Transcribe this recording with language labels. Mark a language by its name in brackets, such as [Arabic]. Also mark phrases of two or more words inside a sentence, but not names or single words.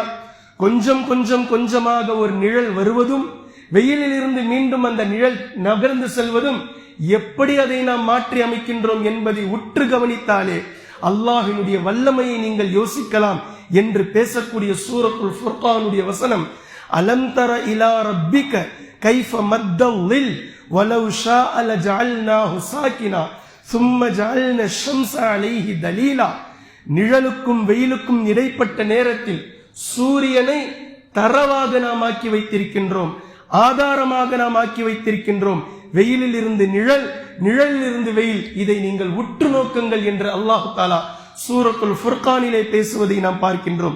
[Tamil] கொஞ்சம் கொஞ்சம் கொஞ்சமாக ஒரு நிழல் வருவதும் வெயிலில் இருந்து மீண்டும் அந்த நிழல் நகர்ந்து செல்வதும் எப்படி அதை நாம் மாற்றி அமைக்கின்றோம் என்பதை உற்று கவனித்தாலே அல்லாஹ்வினுடைய வல்லமையை நீங்கள் யோசிக்கலாம் என்று பேசக்கூடிய சூரத்துல் ஃபுர்கானுடைய வசனம் [Arabic] ألم تر إلى ربك كيف مد الظل ولو شاء لجعله ساكنا ثم جعلنا الشمس عليه دليلا. [Tamil] நிழலுக்கும் வெயிலுக்கும் இடைப்பட்ட நேரத்தில் சூரியனை தரவாக நாம் ஆக்கி வைத்திருக்கின்றோம், ஆதாரமாக நாம் ஆக்கி வைத்திருக்கின்றோம். வெயிலில் இருந்து நிழல், நிழலில் இருந்து வெயில், இதை நீங்கள் உற்று நோக்குங்கள் என்று [Arabic] الله تعالى [Tamil] சூரத்துல் ஃபுர்கானிலே பேசுவதை நாம் பார்க்கின்றோம்.